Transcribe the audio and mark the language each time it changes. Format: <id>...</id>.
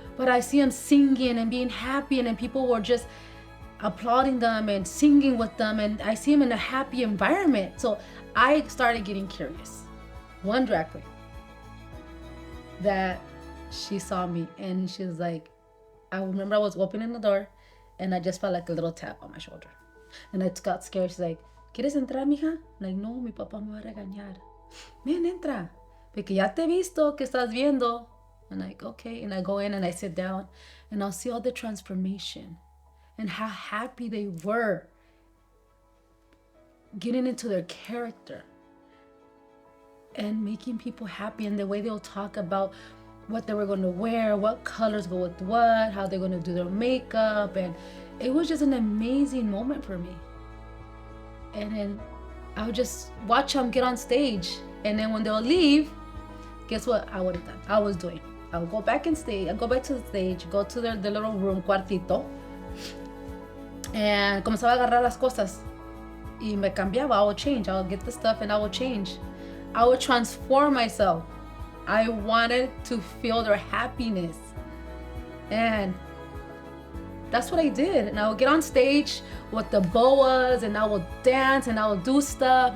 <en>But I see him singing and being happy, and then people were just applauding them and singing with them, and I see him in a happy environment. So I started getting curious. One drag queen that she saw me and she was like, I remember I was opening the door and I just felt like a little tap on my shoulder. And I got scared. She's like,</en> <es>¿Quieres entrar, mija?</es> <en>I'm like,</en> <es>no, mi papá me va a regañar.</es> <en>Man,</en> <es>entra. Porque ya te he visto que estás viendo.</es> <en>I'm like, okay. And I go in and I sit down and I'll see all the transformation and how happy they were getting into their character and making people happy, and the way they'll talk about what they were going to wear, what colors go with what, how they're going to do their makeup. And it was just an amazing moment for me. And then I would just watch them get on stage. And then when they'll leave, guess what I would have done? I was doing. I would go back and stay. I'd go back to the stage, go to the little room, cuartito. And</en> <es>comenzaba a agarrar las cosas. Y me cambiaba.</es> <en>I would change. I would get the stuff and I would change. I would transform myself. I wanted to feel their happiness. And that's what I did. And I would get on stage with the boas and I would dance and I would do stuff.</en>